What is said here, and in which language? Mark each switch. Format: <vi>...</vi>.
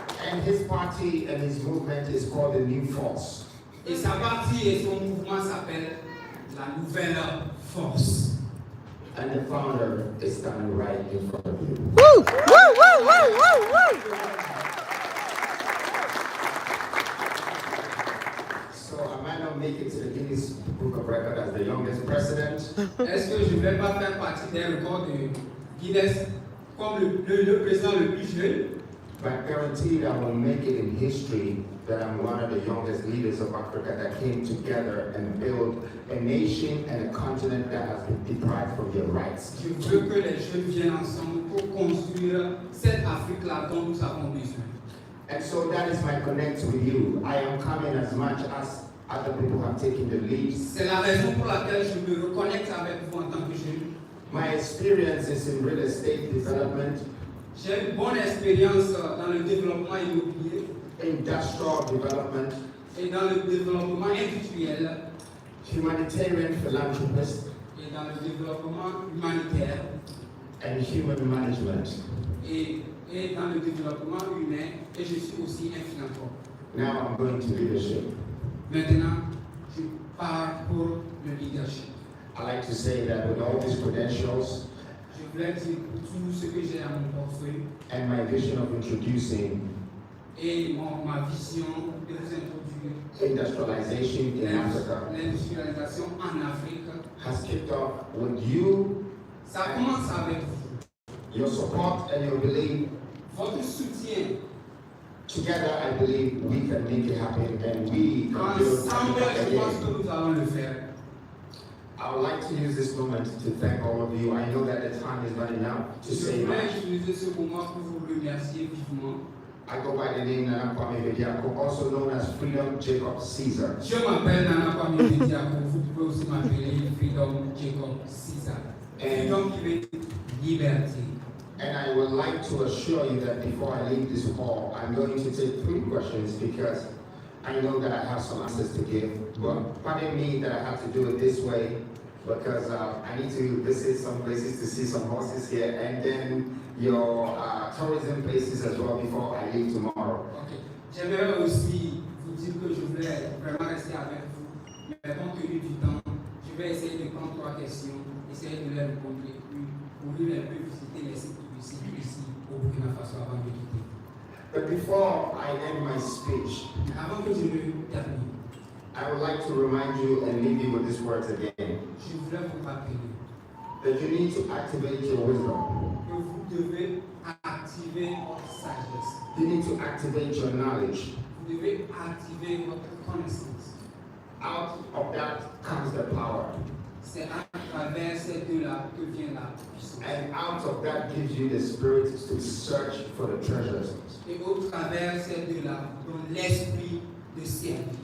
<en>And his party and his movement is called the New Force.</en> <fr>Et sa partie et son mouvement s'appelle la Nouvelle Force.</fr> <en>And the founder is standing right in front of you. Woo! Woo! Woo! Woo! Woo! Woo! So I might not make it to the Guinness Book of Records as the youngest president.</en> <fr>Est-ce que je ne vais pas faire partie des records de Guinness comme le président le plus jeune?</fr> <en>But guaranteed I will make it in history that I'm one of the youngest leaders of Africa that came together and built a nation and a continent that has been deprived from their rights.</en> <fr>Je veux que les jeunes viennent ensemble pour construire cette Afrique-là dont nous avons besoin.</fr> <en>And so that is my connect with you. I am coming as much as other people have taken the lead.</en> <fr>C'est la raison pour laquelle je me reconnecte avec vous en tant que jeune.</fr> <en>My experience is in real estate development,</en> <fr>J'ai une bonne expérience dans le développement immobilier</fr> <en>industrial development,</en> <fr>et dans le développement industriel</fr> <en>humanitarian philanthropist,</en> <fr>et dans le développement humanitaire</fr> <en>and human management.</en> <fr>et dans le développement humain, et je suis aussi un philanthrope.</fr> <en>Now I'm going to leadership.</en> <fr>Maintenant, je pars pour le leadership.</fr> <en>I like to say that with all these credentials</en> <fr>Je voulais dire tout ce que j'ai à mon portefeuille</fr> <en>and my vision of introducing</en> <fr>et ma vision de vous introduire</fr> <en>industrialization in Africa</en> <fr>l'industrialisation en Afrique.</fr> <en>has kicked off with you,</en> <fr>Ça commence avec vous.</fr> <en>your support and your belief.</en> <fr>Votre soutien.</fr> <en>Together, I believe we can make it happen and we can build</en> <fr>Ensemble,</fr> <en>Africa</en> <fr>je pense</fr> <en>again.</en> <fr>que nous allons le faire.</fr> <en>I would like to use this moment to thank all of you. I know that the time is running out to</en> <fr>Je</fr> <en>say</en> <fr>voulais</fr> <en>much.</en> <fr>utiliser ce moment pour vous remercier vivement.</fr> <en>I go by the name Nana Kwame Bediako, also known as Freedom Jacob Caesar.</en> <fr>Je m'appelle Nana Kwame Bediako. Vous pouvez aussi m'appeler Freedom Jacob Caesar. Freedom qui veut dire liberté.</fr> <en>And I would like to assure you that before I leave this hall, I'm going to take 3 questions because I know that I have some answers to give. But pardon me that I have to do it this way because I need to visit some places to see some horses here and then your tourism places as well before I leave tomorrow. Ok.</en> <fr>J'aimerais aussi vous dire que je voulais vraiment rester avec vous. Mais compte tenu du temps, je vais essayer de prendre 3 questions, essayer de les répondre et puis pour lui un peu visiter les sites touristiques ici au Burkina Faso avant de quitter.</fr> <en>But before I end my speech,</en> <fr>Mais avant que je ne termine,</fr> <en>I would like to remind you and leave you with these words again.</en> <fr>je voulais vous rappeler</fr> <en>That you need to activate your wisdom.</en> <fr>que vous devez activer votre sagesse.</fr> <en>You need to activate your knowledge.</en> <fr>Vous devez activer votre connaissance.</fr> <en>Out of that comes the power.</en> <fr>C'est à travers ces deux-là que vient la puissance.</fr> <en>And out of that gives you the spirit to search for the treasures.</en> <fr>Et au travers ces deux-là, dans l'esprit de servir.</fr>